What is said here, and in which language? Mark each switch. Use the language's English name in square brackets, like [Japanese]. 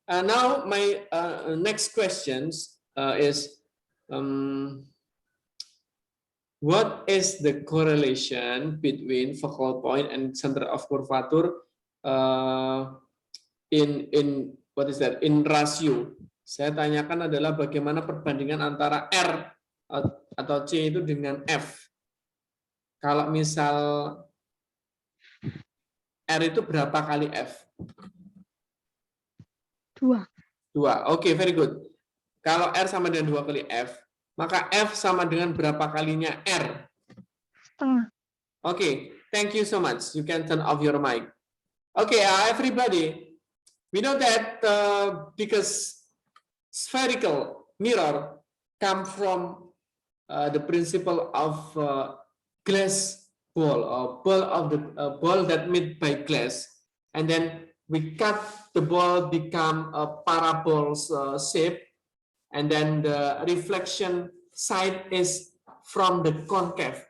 [English] Now my next questions is what is the correlation between focal point and center of curvature in what is that, in ratio? [Indonesian] Saya tanyakan adalah bagaimana perbandingan antara R atau C itu dengan F. Kalau misal R itu berapa kali F? 2. [English] Oke, very good. [Indonesian] Kalau R sama dengan 2 kali F, maka F sama dengan berapa kalinya R? Setengah. [English] Oke, thank you so much. You can turn off your mic. Okay, everybody, we know that because spherical mirror come from the principle of glass ball, or ball of the ball that made by glass, and then we cut the ball become a parabol shape, and then the reflection side is from the concave.